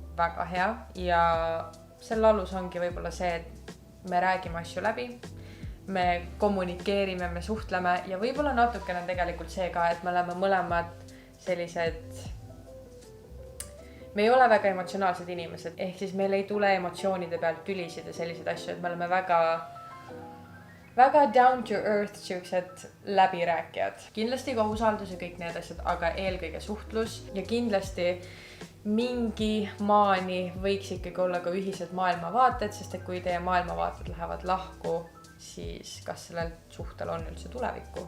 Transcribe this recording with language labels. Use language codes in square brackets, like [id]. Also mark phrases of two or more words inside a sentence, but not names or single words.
[et] väga hea ja selle alus ongi võib-olla see, et me räägime asju läbi, me kommunikeerime, me suhtleme ja võib-olla natukene tegelikult see ka, et me oleme mõlemad sellised, me ei ole väga emotsionaalsed inimesed, ehk siis meil ei tule emotsioonide pealt tülisid ja selliseid asju, et me oleme väga [en] down to earth [et] siuksed läbirääkijad. Kindlasti ka usaldus ja kõik need asjad, aga eelkõige suhtlus ja kindlasti mingi maani võiks ikkagi olla ka ühised maailmavaated, sest et kui teie maailmavaated lähevad lahku, siis kas sellel suhtel on üldse tulevikku?